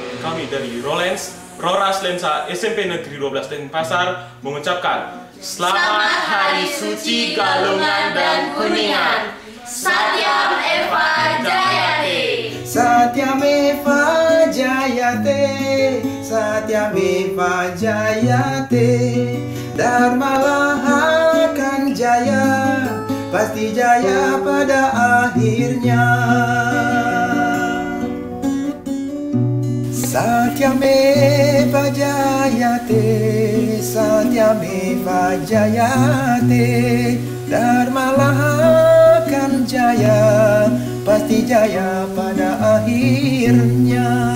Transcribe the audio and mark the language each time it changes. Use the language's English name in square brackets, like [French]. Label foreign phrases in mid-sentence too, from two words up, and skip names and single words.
[Indonesian] kami dari Roras Lensa SMP Negeri 12 Denpasar mengucapkan Selamat Hari Suci Galungan dan Kuningan. [Sanskrit] Satyam Eva Jayate. Satyam Eva Jayate, Satyam Eva Jayate, [Indonesian] Dharma akan jaya, pasti jaya pada akhirnya. [Sanskrit] Satyam Eva Jayate, Satyam Eva Jayate, [Indonesian] Dharma akan jaya, pasti jaya pada akhirnya.